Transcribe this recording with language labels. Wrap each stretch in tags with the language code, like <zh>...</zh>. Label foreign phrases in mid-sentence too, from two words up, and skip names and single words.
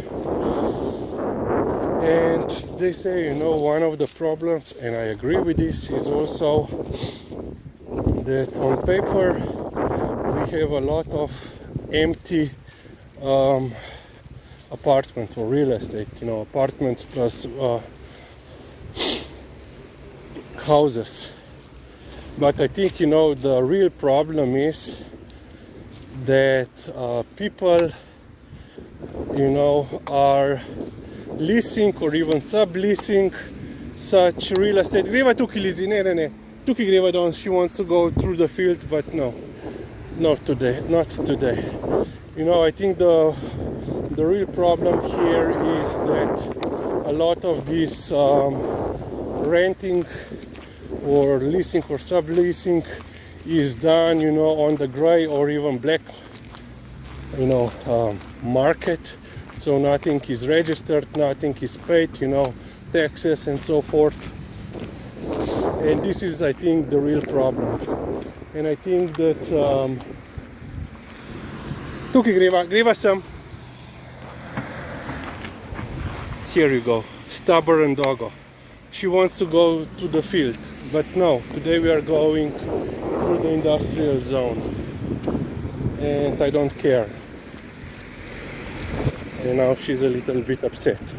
<en>And they say, one of the problems, and I agree with this, is also that on paper we have a lot of empty apartments or real estate, apartments plus houses. But I think, the real problem is that people, are leasing or even subleasing such real estate.</en> <sl>Greva tukaj Lizi, ne. Tukaj greva danes,</sl> <en>she wants to go through the field, but no. Not today. You know, I think the real problem here is that a lot of this renting or leasing or subleasing is done, you know, on the gray or even black, you know, market. So nothing is registered, nothing is paid, you know, taxes and so forth. And this is, I think, the real problem. And I think that</en> <sl>tukaj greva sem.</sl> <en>Here you go, stubborn doggo. She wants to go to the field, but no, today we are going through the industrial zone. And I don't care. And now she's a little bit upset.</en>